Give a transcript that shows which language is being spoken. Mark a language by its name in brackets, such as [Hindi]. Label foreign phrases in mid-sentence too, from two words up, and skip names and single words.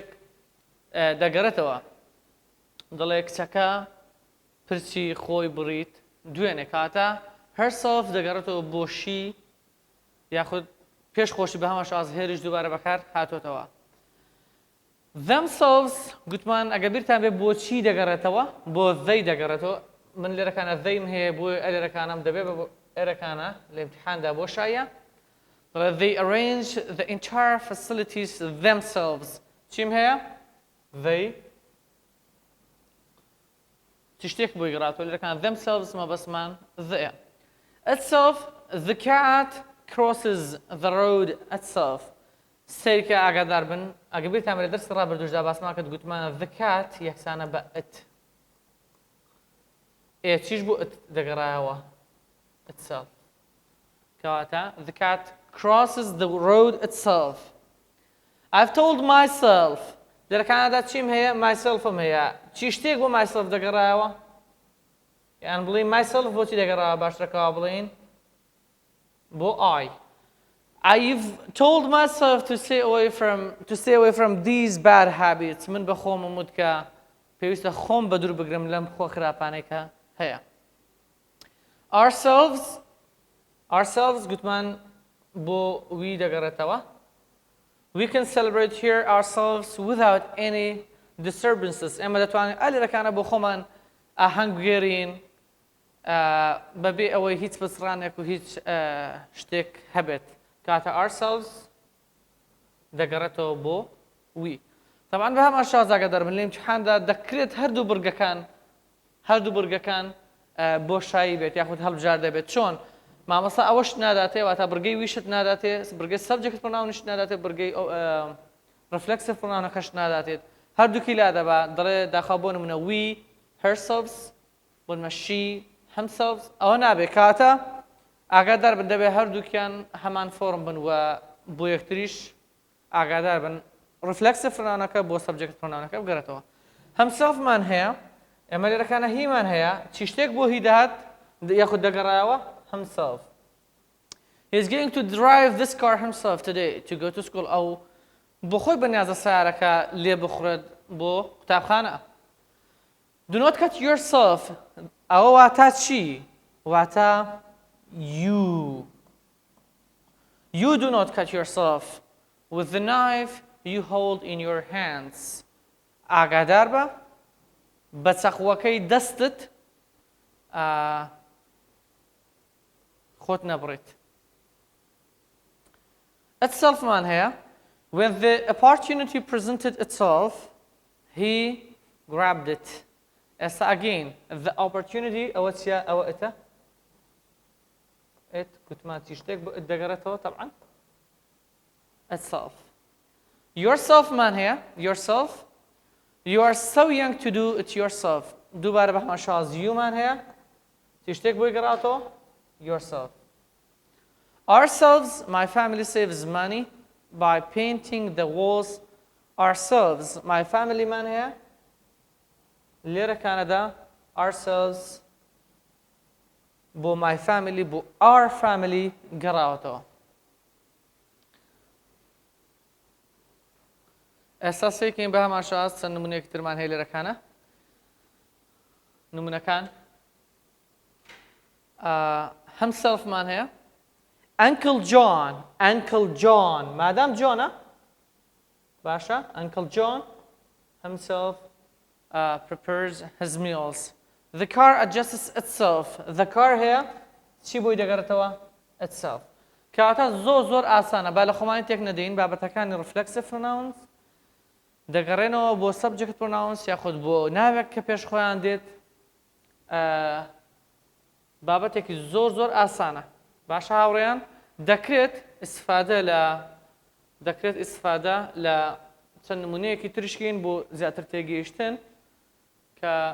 [Central Kurdish] دەگەڕێتەوە دڵێ کچەکە پرچی خۆی بڕیت دوێنێ کاتە هەرسەڵف دەگەڕێتەوە بۆ شی یاخود پێش خۆشی بە هەماش ئاز هێریش دووبارە بەکار هاتۆتەوە themselves گوتمان ئەگە بیرتان بێ بۆچی دەگەڕێتەوە بۆ they دەگەڕێتەوە من لێرەکانە theyم هەیە بۆ ئەلێرەکانم دەبێت بە ئێرەکانە لە ئیمتیحاندا بۆ شایە [English] they arrange the entire facilities themselves [Central Kurdish] چیم هەیە they چ شتێک بۆی گەڕاتەوە لێرەکان themselves مەبەسمان [English] the itself the cat crosses the road itself [Central Kurdish] سیرکە ئاگادار بن ئەگە بیرتان بێت دەرسی ڕابردووشدا باسمان کرد گوتمانە [English] the cat [Central Kurdish] یەکسانە بە it چیش بۆ it دەگەڕایەوە itself کەواتە [English] the cat crosses the road itself I've told [Central Kurdish] myself لێرەکانەدا چیم هەیە myselfم هەیە چی شتێک بۆ myself دەگەڕایەوە یان بڵین myself بۆچی دەگەڕایەوە باشترەکەوە بڵین بۆ [English] I I've told myself to stay away from these bad habits [Central Kurdish] من بە خۆم ومت کە پێویستە خۆم بە دوور بگرم لەم خۆ خراپانەی کە هەیە ourselves گوتمان بۆ وی دەگەڕێتەوە [English] we can celebrate here ourselves without any disturbances [Central Kurdish] ئێمە دەتوانین ئەلێرەکانە بۆ خۆمان ئاهەنگ بگێڕین بەبێ ئەوەی هیچ پسڕانێک و هیچ شتێک هەبێت کاتە ourselves دەگەڕێتەوە بۆ وی طبعا بە هەمان شێوەز ئاگادار بن لە ئیمتیحاندا دەکرێت هەردوو بورگەکان بۆ شایی بێت یاخود هەڵبژار دەبێت چۆن مامەستا ئەوەش ناداتێ واتە بڕگەی ویشت ناداتێ بڕگەی سەبجەکت پرۆناونش ناداتێ بڕگەی ڕفلەکسیڤ پرۆناونەکەش ناداتێت هەردووکی لا دەبا دەڵێ داخوا بۆ نمونە [English] we herselves [Central Kurdish] بۆنمە [English] she himselves [Central Kurdish] ئەوە نابێت کاتە ئاگادار بن دەبێت هەردووکیان هەمان فۆرم بن و بۆ یەکتریش ئاگادار بن ڕفلەکسیڤ پرۆناونەکە بۆ سەبجەکت پرۆناونەکە بگەڕێتەوە هەمسەڵفمان هەیە ئێمە لێرەکانە هیمان هەیە چی شتێک بۆ هی دەهات یاخود دەگەڕایەوە himself [English] he is going to drive this car himself today to go to school [Central Kurdish] ئەو بۆ خۆی بەنیازە سیارەکە لێ بخورێت بۆ قوتابخانە [English] do not cut yourself [Central Kurdish] ئەوە واتە چی واتە [English] you do not cut yourself with the knife you hold in your hands [Central Kurdish] ئاگادار بە بە چەقوەکەی دەستت خۆت نەبڕیت itselfمان هەیە [English] when the opportunity presented itself he grabbed it [Central Kurdish] ئێستا [English] again the opportunity [Central Kurdish] ئەوە چیە ئەوە ئێتە it گوتمان چی شتێک بۆ دەگەڕێتەوە طبعا itself yourselfمان هەیە [English] yourself you are so young to do it yourself [Central Kurdish] دووبارە بە هەمان شێوەز youمان هەیە چی شتێک بۆی گەڕاتەوە [English] yourself ourselves my family saves money by painting the walls ourselves my family [Central Kurdish] man هەیە لێرە کانەدا ourselves بۆ [English] my family [Central Kurdish] بۆ [English] our family [Central Kurdish] گەڕاوەتەوە ئێستا سێکین بە هەمان شێوەز چەند نمونەیەکی ترمان هەیە لێرەکانە نمونەکان هەم سەلفمان هەیە Uncle John مادام جۆنە باشە [English] Uncle John himself prepares his meals. The car adjusts itself. The car [Central Kurdish] هەیە چی بۆی دەگەڕێتەوە [English] itself. [Central Kurdish] کەواتە زۆر ئاسانە با لە خۆمانی تێک نەدەین بابەتەکانی [English] reflexive pronouns [Central Kurdish] دەگەڕێنەوە بۆ [English] subject pronouns [Central Kurdish] یاخود بۆ ناوێک کە پێش خۆیان دێت بابەتێکی زۆر ئاسانە باشە هاوڕێیان دەکرێت ئیسفادە لە چەند نمونەیەکی ترشکین بۆ زیاتر تێگەیشتن کە